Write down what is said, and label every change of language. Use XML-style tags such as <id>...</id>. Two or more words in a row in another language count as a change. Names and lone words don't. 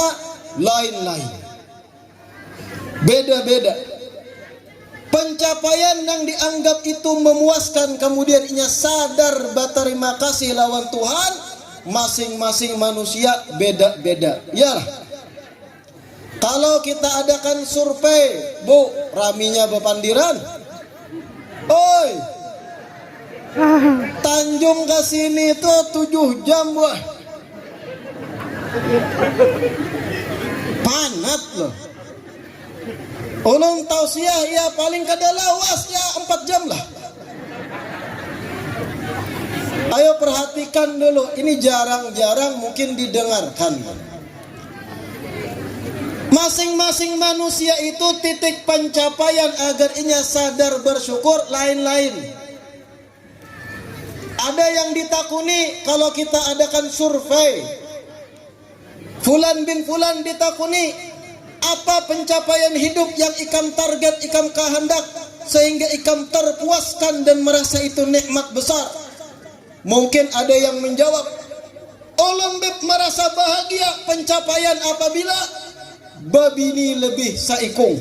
<id>Lain-lain, beda-beda. Pencapaian yang dianggap itu memuaskan, kemudian ia sadar berterima kasih lawan Tuhan, masing-masing manusia beda-beda. Yalah, kalau kita adakan survei, Bu,</id> <bjn>raminya bepandiran, oi, Tanjung ke sini itu 7 jam, Bu. Panat loh. Ulun tausiah ya paling kada lawas ya 4 jam lah.</bjn> <id>Ayo perhatikan dulu, ini jarang-jarang mungkin didengarkan. Masing-masing manusia itu titik pencapaian agar ia sadar bersyukur lain-lain. Ada yang ditakuni kalau kita adakan survei, Fulan bin Fulan ditakuni, apa pencapaian hidup yang ikam target, ikam kehendak sehingga ikam terpuaskan dan merasa itu nikmat besar?</id> <bjn>Mungkin ada yang menjawab, ulun beb merasa bahagia pencapaian apabila babini lebih saikung.</bjn>